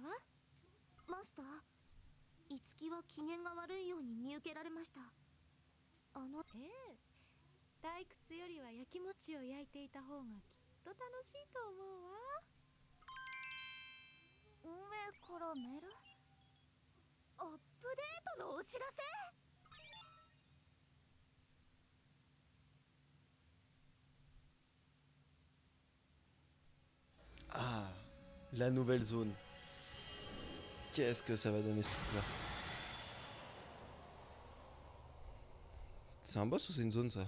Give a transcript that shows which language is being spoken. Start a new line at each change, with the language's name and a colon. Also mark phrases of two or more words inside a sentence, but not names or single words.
Japanese: マスター、いつきは機嫌が悪いように見受けられました。退屈よりは焼き餅を焼いていた方がきっと楽しいと思うわ。運営からメール？アップデートのお知らせ？
French: Ah, la nouvelle zone. Qu'est-ce que ça va donner ce truc-là? C'est un boss ou c'est une zone ça?